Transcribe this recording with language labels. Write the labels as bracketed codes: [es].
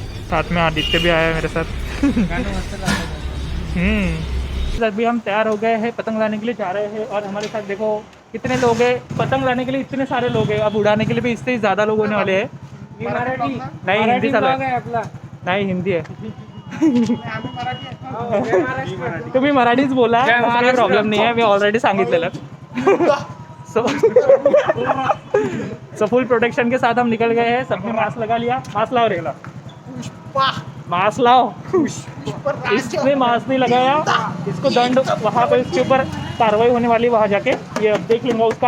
[hi] साथ में आदित्य भी आया है मेरे साथ। अभी हम तैयार हो गए हैं, पतंग लाने के लिए जा रहे हैं। और हमारे साथ देखो कितने लोग हैं, पतंग लाने के लिए इतने सारे लोग हैं, अब उड़ाने के लिए भी इससे ही ज़्यादा लोग होने वाले हैं। नहीं हिंदी चालू है, नहीं हिंदी है। [mr] तुम्ही मराठीच बोला, काही प्रॉब्लेम नाही आहे, मी ऑलरेडी सांगितलेलं। [hi] सो फुल प्रोटेक्शन के साथ हम निकल गए हैं, सबने मास्क लगा लिया। मास्क लाओ रेला, मास्क लाओ। इसने मास्क नहीं लगाया, इसको दंड वहाँ पे उसके ऊपर कार्रवाई होने वाली, वहाँ जाके ये अब देख लूंगा उसका।